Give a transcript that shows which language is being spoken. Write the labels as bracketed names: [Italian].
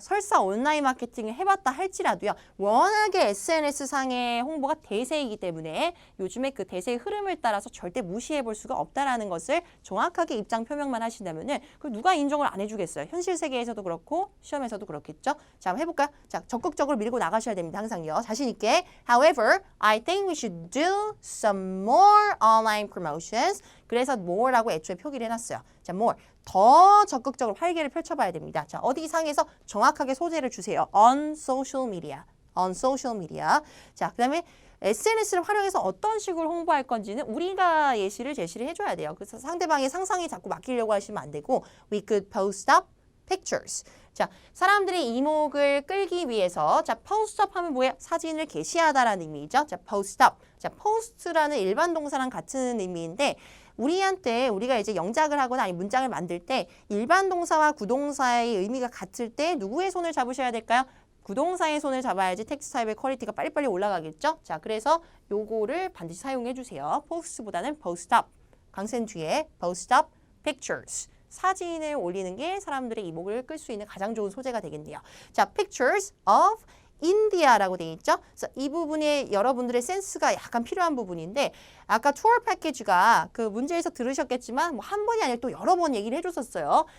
[Korean] 설사 온라인 마케팅을 해봤다 할지라도요. 워낙에 SNS상의 홍보가 대세이기 때문에 요즘에 그 대세의 흐름을 따라서 절대 무시해 볼 수가 없다라는 것을 정확하게 입장 표명만 하신다면은 그걸 누가 인정을 안 해주겠어요. 현실 세계에서도 그렇고 시험에서도 그렇겠죠. 자, 한번 해볼까요? 자, 적극적으로 밀고 나가셔야 됩니다. 항상요. 자신 있게. [English] However, I think we should do some more online promotions. [Korean] 그래서 more라고 애초에 표기를 해놨어요. 자, more. 더 적극적으로 활개를 펼쳐봐야 됩니다. 자, 어디 상에서 정확하게 소재를 주세요. [English] on social media. on social media. [Korean] 자, 그 다음에 SNS를 활용해서 어떤 식으로 홍보할 건지는 우리가 제시를 해줘야 돼요. 그래서 상대방의 상상이 자꾸 맡기려고 하시면 안 되고 [English] we could post up pictures. [Korean] 자, 사람들의 이목을 끌기 위해서 자, post up 하면 뭐예요? 사진을 게시하다라는 의미죠. 자, post up. 자, post라는 일반 동사랑 같은 의미인데 우리가 이제 영작을 하거나 아니 문장을 만들 때 일반 동사와 구동사의 의미가 같을 때 누구의 손을 잡으셔야 될까요? 구동사의 손을 잡아야지 텍스트 타입의 퀄리티가 빨리빨리 올라가겠죠? 자, 그래서 요거를 반드시 사용해 주세요. post보다는 post up. 강센 뒤에 post up pictures. 사진을 올리는 게 사람들의 이목을 끌 수 있는 가장 좋은 소재가 되겠네요. 자, pictures of 인디아라고 돼 있죠. 그래서 이 부분에 여러분들의 센스가 약간 필요한 부분인데 아까 투어 패키지가 그 문제에서 들으셨겠지만 뭐 한 번이 아니라 또 여러 번 얘기를 해줬었어요.